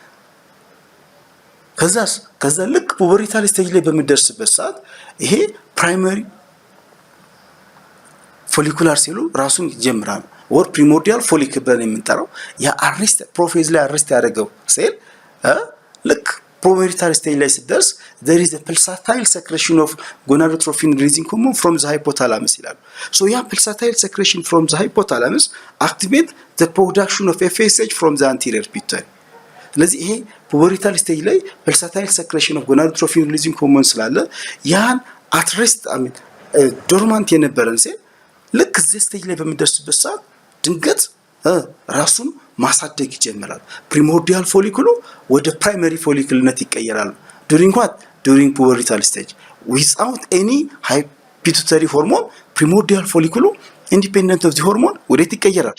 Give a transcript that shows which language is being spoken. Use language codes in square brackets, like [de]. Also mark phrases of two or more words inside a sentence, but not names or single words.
[am] ከዛ ልክ [en] pubertal stage [am] ላይ በሚደርስበት ሰዓት ይሄ [en] primary follicular cell [am] ራሱን ይጀምራል። ወር [en] primordial follic [am] ብለን የምንጠራው ያ [en] arrest prophase [am] ላይ አሬስት ያደረገው ሴል ልክ ፑበሪታል ስቴጅ ላይ [en] ሲደርስ there is a pulsatile secretion of gonadotrophin releasing hormone from the hypothalamus ይላሉ። so ያ pulsatile secretion from the hypothalamus activate the production of FSH from the anterior pituitary። [am] ስለዚህ ይሄ ፑበሪታል ስቴጅ ላይ [en] pulsatile secretion of gonadotrophin releasing hormone [am] ስላለ ያን አትሬስት ዶርማንት የነበረን ሴል ልክ እዚህ ስቴጅ ላይ በሚደርስበት ሰዓት ድንገት ራሱን ማሳደግ ይጀምራል። [en] primordial follicle [am] ወደ [en] primary follicle [am] ይቀየራል። [en] during what during pubertal stage without any pituitary hormone primordial follicle independent of the hormone [am] ወዴት ይቀየራል?